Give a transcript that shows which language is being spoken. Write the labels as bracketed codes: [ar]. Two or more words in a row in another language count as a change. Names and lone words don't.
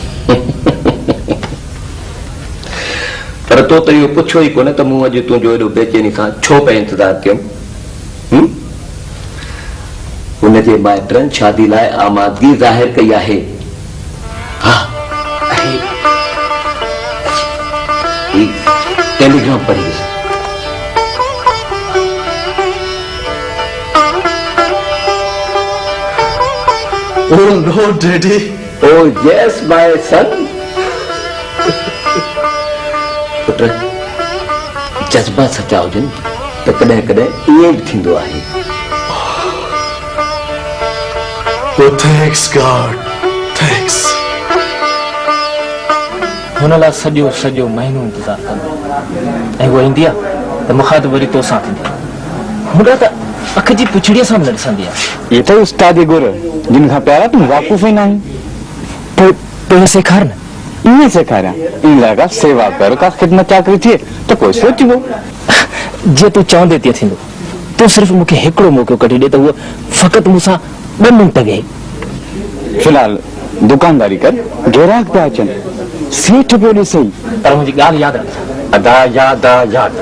[sd] पर तो त इहो पुछियो ई कोन त मूं अॼु तुंहिंजो एॾो बेचैनी सां छो पिया इंतज़ार कयुमि हुनजे माइटनि शादी लाइ आमादगी ज़ाहिर कई आहे हा टेलीग्राम पढ़ी ॾिस [en] Oh no, Daddy. Oh yes, my son. [sd] पुट जज़्बा सचा हुजनि त कॾहिं कॾहिं इएं बि थींदो आहे [en] Oh, thanks God. Thanks. [sd] हुन लाइ सॼो सॼो महीनो इंतज़ार कंदो ऐं उहा ईंदी आहे त मूंखां त वरी तोसां थींदी हुन त अख जी पुछड़ीअ सां न ॾिसंदी आहे [hi] ये तो उस्तादी गुर जिन खां प्यारा तुम वाक़ुफ़ ही नहीं [sd] तो सेखार न इन्हें सेखारिया इन लगा सेवा कर का खिदमत चाकरी थिए तो कोई सोचिबो जे तूं चवंदे तीअं थींदो तूं सिर्फ़ु मूंखे हिकिड़ो मौक़ो कढी ॾे त उहो फ़क़ति मूंसां 2 मिंट वेही फिलहाल दुकानदारी कर ग्राहक पिया अचनि सेठ पियो ॾे सही पर मुंहिंजी ॻाल्हि यादि रख अदा यादा याद